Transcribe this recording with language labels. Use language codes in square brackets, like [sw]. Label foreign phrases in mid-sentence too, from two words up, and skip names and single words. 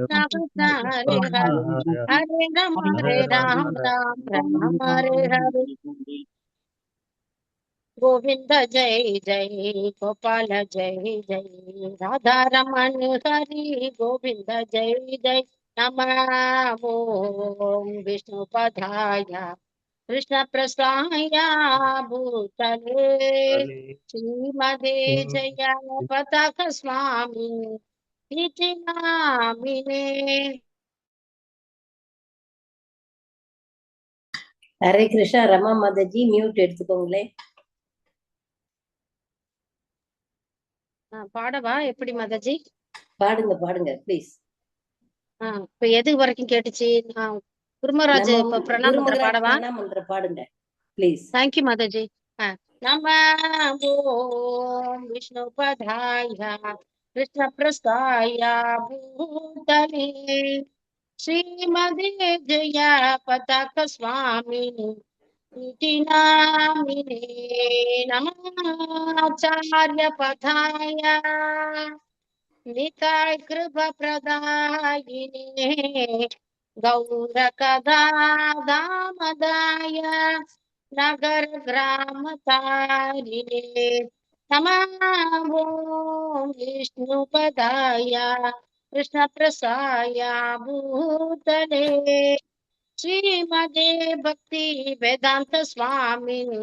[sa] कृष्ण कृष्ण हरे कृष्ण हरे हरे हरे राम राम हरे हरे गोविंद जय जय गोपाल जय जय राधा रमण हरि गोविंद जय जय नमो विष्णुपदाय कृष्ण प्रसाय भूतले श्रीमदे जय पताक स्वामी इति नामिने हरे कृष्णा. [ta] ரமா மாதாஜி மியூட் எடுத்துக்கோங்களேன். பாடவா எப்படி மாதாஜி? பாடுங்க பாடுங்க ப்ளீஸ். இப்ப எது வரைக்கும் கேட்டுச்சு? குருமராஜ் இப்ப பிரணாம் மந்திர குருமகராஜ் பாடவா? பிரணாம் மந்திர பாடுங்க ப்ளீஸ். [sa] தேங்க்யூ மாதாஜி. नमो विष्णुपदाय कृष्ण प्रस्थाय भूतले श्रीमदे जया पताक स्वामिनी इति नामिने नमाचार्य पथाय निताय कृपा प्रदायिने गौरकदा दामदाय नगर ग्राम तारिणे नमो विष्णुपदाय कृष्ण प्रसाय भूतले श्रीमदे भक्ति वेदांत स्वामी